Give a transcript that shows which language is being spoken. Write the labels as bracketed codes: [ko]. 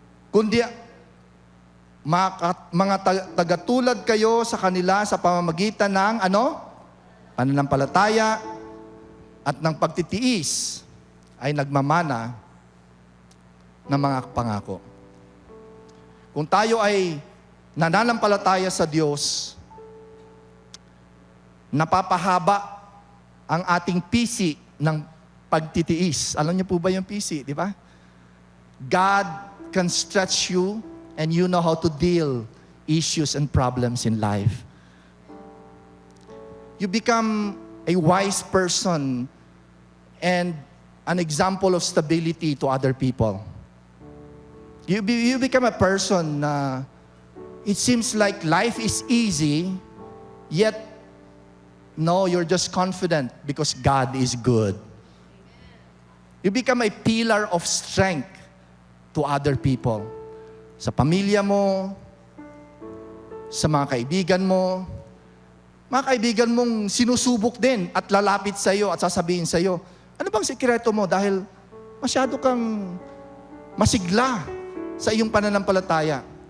[tl] Kundi mga tagatulad kayo sa kanila sa pamamagitan ng pananampalataya at ng pagtitiis ay nagmamana ng mga pangako. Kung tayo ay nananampalataya sa Diyos, napapahaba ang ating pisi ng pagtitiis. Alam niyo po ba yung pisi, di ba? [en] God can stretch you and you know how to deal issues and problems in life. You become a wise person and an example of stability to other people. You become a person na it seems like life is easy, yet no, you're just confident because God is good. You become a pillar of strength to other people. [tl] Sa pamilya mo, sa mga kaibigan mo, mga kaibigan mong sinusubok din at lalapit sa iyo at sasabihin sa iyo, ano bang sikreto mo dahil masyado kang masigla sa iyong pananampalataya.